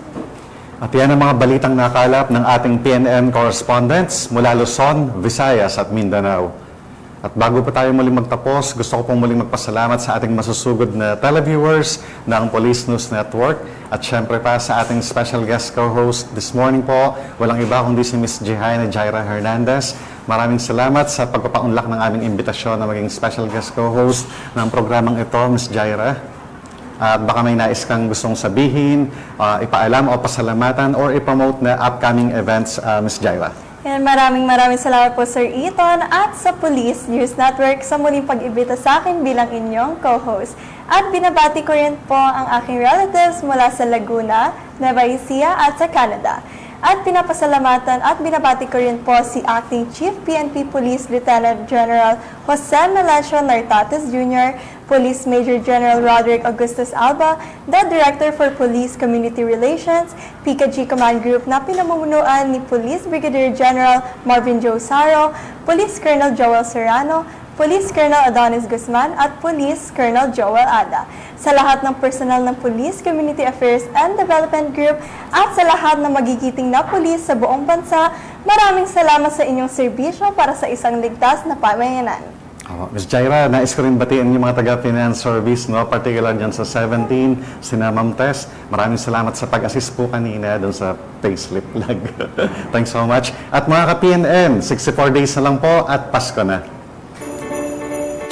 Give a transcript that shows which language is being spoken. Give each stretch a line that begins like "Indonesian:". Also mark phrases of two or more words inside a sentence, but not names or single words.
Filipino: At yan ang mga balitang nakalap ng ating PNN correspondents mula Luzon, Visayas at Mindanao. At bago pa tayo muling magtapos, gusto ko pong muling magpasalamat sa ating masusugod na televiewers ng Police News Network at syempre pa sa ating
English: special guest co-host this morning
Filipino: po, walang iba kundi si Ms. Jehaina Jaira Hernandez. Maraming salamat sa pagpapaunlak ng aming imbitasyon na maging
English: special guest co-host
Filipino: ng programang ito, Ms. Jaira. At baka may nais kang gustong sabihin, ipaalam o pasalamatan or ipromote na
English: upcoming events,
Filipino: Ms. Jaira. And maraming salamat po, Sir Eton, at sa Police News Network sa muling pag-ibita sa akin bilang inyong co-host. At binabati ko rin po ang aking relatives mula sa Laguna, Nueva Ecija at sa Canada. At pinapasalamatan at binabati ko rin po si Acting Chief PNP Police Lieutenant General Jose Melencio Nartates Jr., Police Major General Roderick Augustus Alba,
English: the Director for Police Community Relations,
Filipino: PKG Command Group na pinamumunuan ni Police Brigadier General Marvin Joe Saro, Police Colonel Joel Serrano, Police Colonel Adonis Guzman at Police Colonel Joel Ada. Sa lahat ng personal ng Police Community Affairs and Development Group at sa lahat ng magigiting na pulis sa buong bansa, maraming salamat sa inyong serbisyo para sa isang ligtas na pamayanan. Ms. Jaira, nais ko rin batiin yung mga taga-finance service, no? Particular dyan sa 17, sina Ma'am Tess. Maraming salamat sa pag-assist po kanina dun sa
English: payslip lag. Thanks so much.
Filipino: At mga ka-PNN, 64 days na lang po at Pasko na.